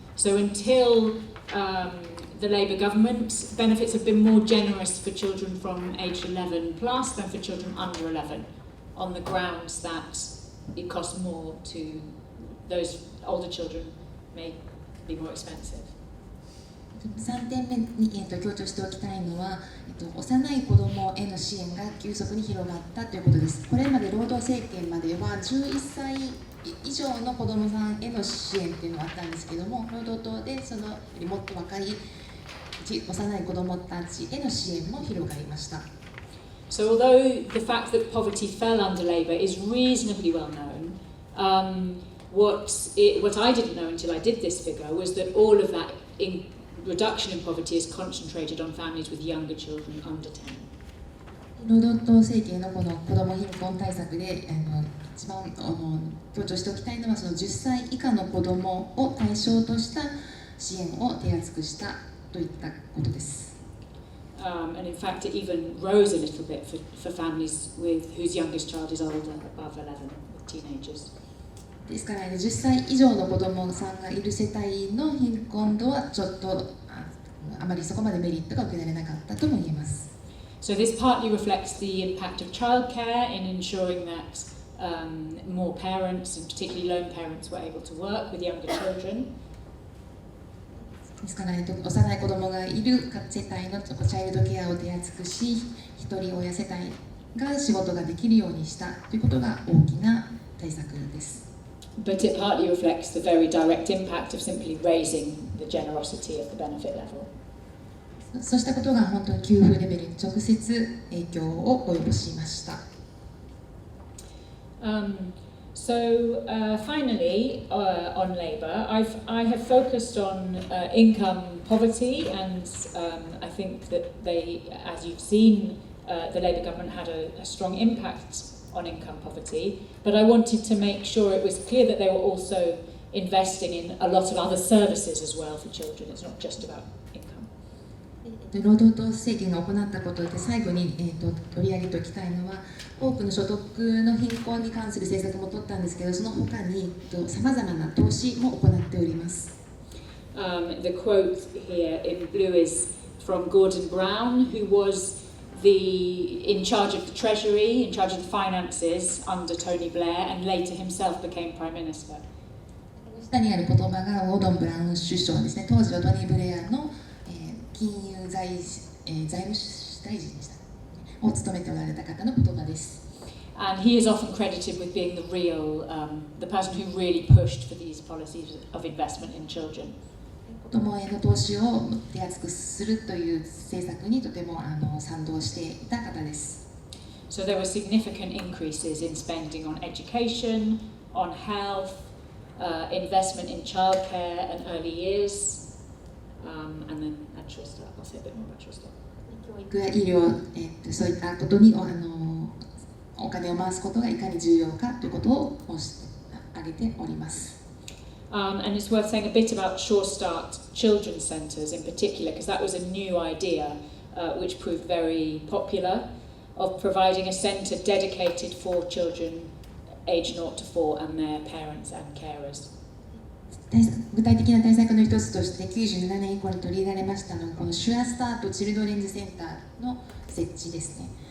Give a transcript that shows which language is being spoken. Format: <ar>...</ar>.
<en>So until the Labour government, benefits have been more generous for children from age 11 plus than for children under 11, on the grounds that it costs more to those older children may be more expensive.</en> <ja>3点目に、強調しておきたいのは、幼い子どもへの支援が急速に広がったということです。これまで労働政権までは11歳以上の子どもさんへの支援というのがあったんですけども、労働党でそのよりもっと若い幼い子どもたちへの支援も広がりました。</ja> <en>So although the fact that poverty fell under Labour is reasonably well known, what I didn't know until I did this figure was that all of that reduction in poverty is concentrated on families with younger children under 10.</en> <ja>労働党政権のこの子ども貧困対策で一番強調しておきたいのは、その10歳以下の子どもを対象とした支援を手厚くしたといったことです。</ja> <en>And in fact, it even rose a little bit for families whose youngest child is older, above 11, with teenagers.</en> <ja>ですから、10歳以上の子どもさんがいる世帯の貧困度はちょっとあまりそこまでメリットが受けられなかったとも言えます。</ja> <en>So this partly reflects the impact of childcare in ensuring that more parents, and particularly lone parents, were able to work with younger children.</en> <ja>ですから、幼い子どもがいる世帯のチャイルドケアを手厚くし、一人親世帯が仕事ができるようにしたということが大きな対策です。</ja> <en>But it partly reflects the very direct impact of simply raising the generosity of the benefit level.</en> <ja>そうしたことが本当に給付レベルに直接影響を及ぼしました。</ja> <en>Finally, on labour, I have focused on income poverty, and I think that as you've seen, the Labour government had a strong impact on income poverty, but I wanted to make sure it was clear that they were also investing in a lot of other services as well for children. It's not just about income.</en> <ja>労働党政権が行ったことで最後に、取り上げておきたいのは、多くの所得の貧困に関する政策も取ったんですけど、その他にさまざまな投資も行っております。</ja> <en>The quote here in blue is from Gordon Brown, who was in charge of the Treasury, in charge of the finances under Tony Blair, and later himself became Prime Minister.</en> <ja>下にある言葉がゴードン・ブラウン首相ですね。当時はトニー・ブレアの、金融財務大臣でしたを務めておられた方の言葉です。</ja> <en>And he is often credited with being the person who really pushed for these policies of investment in children.</en> <ja>子どもへの投資を手厚くするという政策にとても賛同していた方です。</ja> <en>So there were significant increases in spending on education, on health, investment in childcare and early years, and then actual start. I'll say a bit more about actual start.</en> <ja>教育や医療、そういったことにお金を回すことがいかに重要かということを申し上げております。</ja> <en>And it's worth saying a bit about Sure Start Children's Centres in particular, because that was a new idea which proved very popular, of providing a centre dedicated for children aged 0 to 4 and their parents and carers.</en> <ja>具体的な対策の一つとして97年以降に取り入れられましたのがこのシュアスタートチルドレンズセンターの設置ですね。</ja>